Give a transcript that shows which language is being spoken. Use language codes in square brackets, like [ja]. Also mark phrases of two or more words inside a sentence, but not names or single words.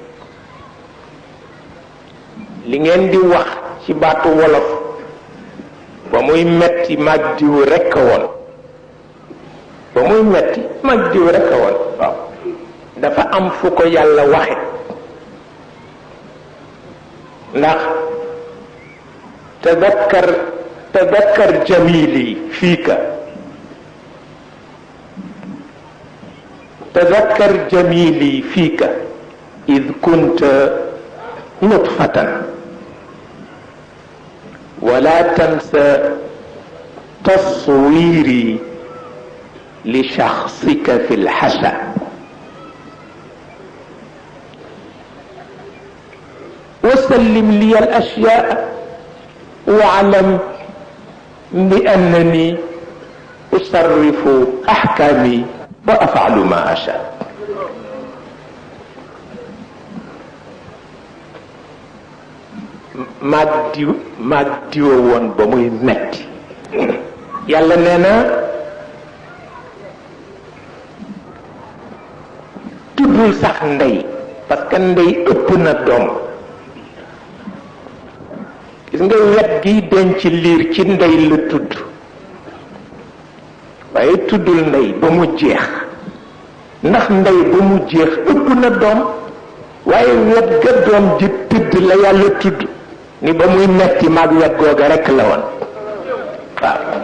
[wo] li ngeen di wax ci baatu wolof ba muy metti mag diw rekk woon ba muy metti mag diw rekk woon waaw dafa am fu ko yàlla waxe ndax [ar] تذكر جميلي فيك تذكر جميلي فيك إذ كنت نطفة ولا تنسى تصويري لشخصك في الحشا وسلم لي الأشياء واعلم بأنني أصرف أحكامي وأفعل ما أشاء [wo] maag diwa woon ba muy metti yàlla nee na tuddul sax ndey [fr] parce que [wo] ndey ëpp na doom gis nga wet gi denc liir ci ndey la tudd waaye tuddul ndey ba mu jeex ndax ndey ba mu jeex ëpp na doom waaye wet ga doom ji tëdd la yàlla tudd ni ba muy metti maag wet googa rekk la woon waaw